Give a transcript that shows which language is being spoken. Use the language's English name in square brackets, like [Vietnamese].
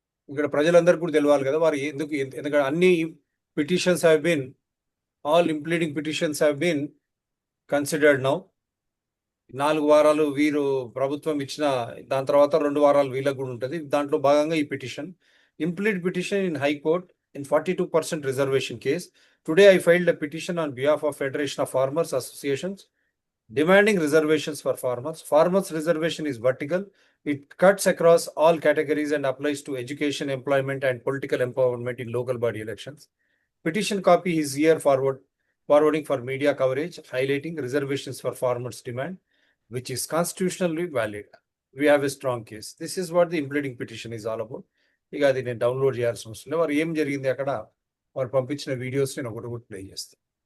[Telugu] ఇక్కడ ప్రజలందరికీ కూడా తెలియాలి కదా వారు ఎందుకంటే అన్ని [English] Petitions have been, all impleading petitions have been considered now. [Telugu] 4 వారాలు వీరు ప్రభుత్వం ఇచ్చిన దాని తర్వాత 2 వారాలు వీళ్ళకు కూడా ఉంటుంది. దాంట్లో భాగంగా ఈ [English] Petition, implead petition in high court in 42% reservation case. Today I filed a petition on behalf of Federation of Farmers Associations demanding reservations for farmers. Farmers reservation is vertical. It cuts across all categories and applies to education, employment and political empowerment in local body elections. Petition copy is here forwarding for media coverage, highlighting reservations for farmers demand, which is constitutionally valid. We have a strong case. This is what the impleading petition is all about. [Telugu] ఇక అది నేను download చేయాల్సిన అవసరం లేదు. వారు ఏం జరిగింది అక్కడ వారు పంపించిన వీడియోస్ నేను ఒకటి ప్లే చేస్తాను.